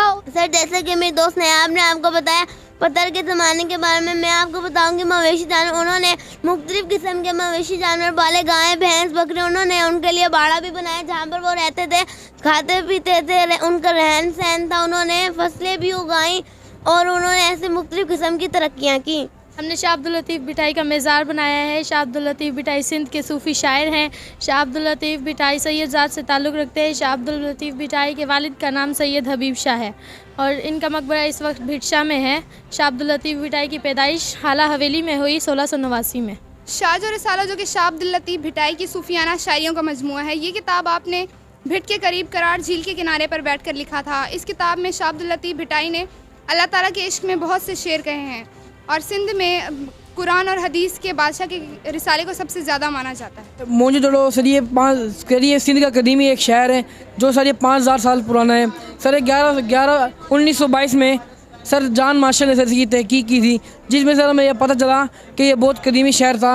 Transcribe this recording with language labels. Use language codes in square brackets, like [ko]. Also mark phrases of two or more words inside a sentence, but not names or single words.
[ur] سر، جیسے کہ میرے دوست نایاب نے آپ کو بتایا پتھر کے زمانے کے بارے میں، میں آپ کو بتاؤں گی مویشی جانور. انہوں نے مختلف قسم کے مویشی جانور پالے، گائے بھینس بکری. انہوں نے ان کے لیے باڑا بھی بنایا جہاں پر وہ رہتے تھے، کھاتے پیتے تھے، ان کا رہن سہن تھا. انہوں نے فصلیں بھی اگائی اور انہوں نے ایسے مختلف قسم کی ترقیاں کی. ہم نے شاہ عبداللطیف بھٹائی کا مزار بنایا ہے. شاہ عبداللطیف بھٹائی سندھ کے صوفی شاعر ہیں. شاہ عبداللطیف بھٹائی سید ذات سے تعلق رکھتے ہیں. شاہ عبداللطیف بھٹائی کے والد کا نام سید حبیب شاہ ہے اور ان کا مقبرہ اس وقت بھٹ شاہ میں ہے. شاہ عبداللطیف بھٹائی کی پیدائش ہالا حویلی میں ہوئی 1689 میں. شاز اور رسالہ، جو کہ شاہ عبداللطیف بھٹائی کی صوفیانہ شاعریوں کا مجموعہ ہے، یہ کتاب آپ نے بھٹ کے قریب کرار جھیل کے کنارے پر بیٹھ کر لکھا تھا. اس کتاب میں شاہ عبداللطیف بھٹائی نے اللہ تعالیٰ کے عشق میں بہت سے شعر کہے ہیں اور سندھ میں قرآن اور حدیث کے بادشاہ کے رسالے کو سب سے زیادہ مانا جاتا ہے. موجو دڑو سر یہ سندھ کا قدیمی ایک شہر ہے جو سر یہ 5000 سال پرانا ہے. سر 1922 میں سر جان مارشل نے سر اس کی تحقیق کی تھی، جس میں سر ہمیں یہ پتا چلا کہ یہ بہت قدیمی شہر تھا.